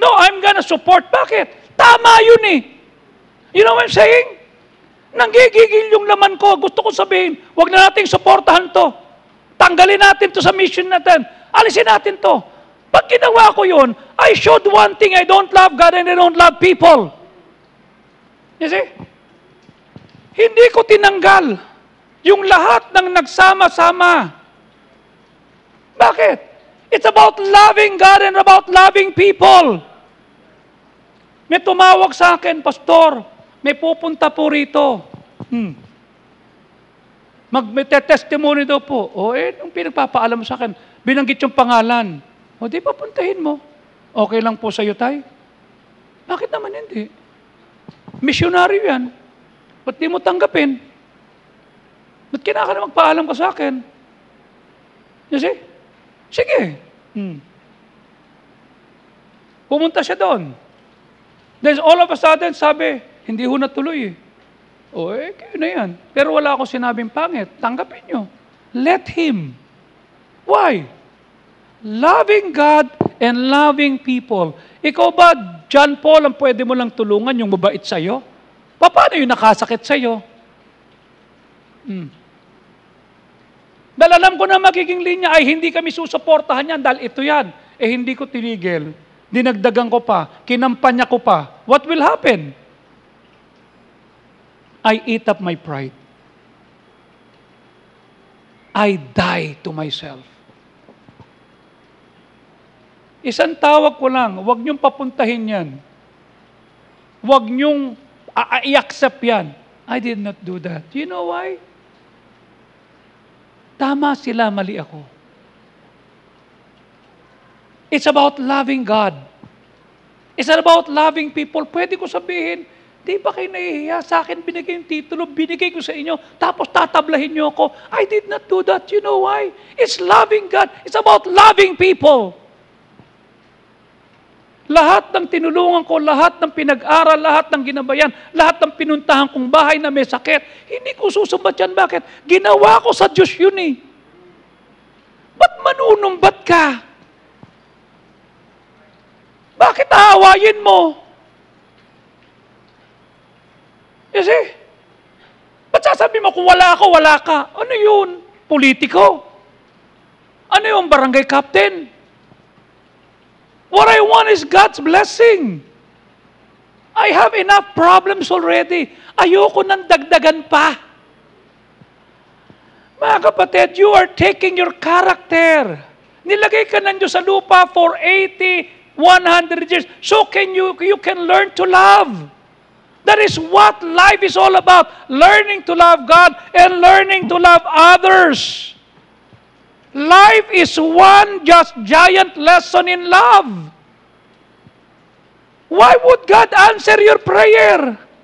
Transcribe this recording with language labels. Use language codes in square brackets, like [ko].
[en] No, I'm gonna support. [tl] Bakit? Tama yun eh. [en] You know what I'm saying? [tl] Nanggigigil yung laman ko. Gusto ko sabihin, wag na nating supportahan to. Tanggalin natin to sa mission natin. Alisin natin to. Pag ginawa ko yun, [en] I showed one thing, I don't love God and I don't love people. You see? [tl] Hindi ko tinanggal yung lahat ng nagsama-sama. Bakit? [en] It's about loving God and about loving people. [tl] May tumawag sa akin, Pastor, may pupunta po rito. Magte-testimony daw po. Nung pinagpapaalam sa akin, binanggit yung pangalan. Di papuntahin mo. Okay lang po sa'yo, tay? Bakit naman hindi? Misyonaryo yan. Ba't di mo tanggapin? Ba't kinaka na magpaalam ka sa akin? [en] You see? [tl] Sige. Pumunta siya doon. [en] Then all of a sudden, [tl] sabi, hindi ho natuloy eh. Kayo na yan. Pero wala akong sinabing pangit. Tanggapin nyo. [en] Let Him. Why? Loving God and loving people. [tl] Ikaw ba, John Paul, ang pwede mo lang tulungan yung mabait sa'yo? Paano yung nakasakit sa'yo? Dahil alam ko na magiging linya ay hindi kami susuportahan yan dahil ito yan. Hindi ko tinigil. Dinagdagan ko pa. Kinampanya ko pa. [en] What will happen? I eat up my pride. I die to myself. [tl] Isang tawag ko lang, huwag niyong papuntahin yan. Huwag niyong i-accept yan. [en] I did not do that. You know why? [tl] Tama sila, mali ako. [en] It's about loving God. It's about loving people. [tl] Pwede ko sabihin, di ba kayo nahihiya? Sa akin binigay yung titulo, binigay ko sa inyo, tapos tatablahin niyo ako. [en] I did not do that. You know why? It's loving God. It's about loving people. [tl] Lahat ng tinulungan ko, lahat ng pinag-aral, lahat ng ginabayan, lahat ng pinuntahan kong bahay na may sakit, hindi ko susumbat yan. Bakit? Ginawa ko sa Diyos yun eh. Ba't manunumbat ka? Bakit aawayin mo? [en] You see? [tl] Ba't sasabi mo, kung wala ako, wala ka. Ano yun? Politiko. Ano yung barangay captain? [en] What I want is God's blessing. I have enough problems already. [tl] Ayoko nang dagdagan pa. Mga kapatid, [en] you are taking your character. [tl] Nilagay ka ng Diyos sa lupa [en] for 80, 100 years. So you can learn to love. That is what life is all about. Learning to love God and learning to love others. Life is one just giant lesson in love. Why would God answer your prayer?